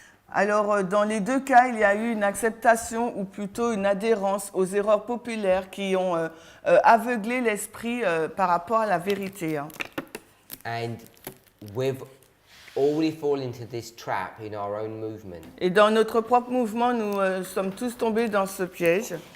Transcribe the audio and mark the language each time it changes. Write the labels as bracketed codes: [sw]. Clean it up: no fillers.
[fr] Alors, dans les deux cas, il y a eu une acceptation ou plutôt une adhérence aux erreurs populaires qui ont aveuglé l'esprit par rapport à la vérité. Hein. [en] And we've already fallen into this trap in our own movement. [fr] Et dans notre propre mouvement, nous sommes tous tombés dans ce piège.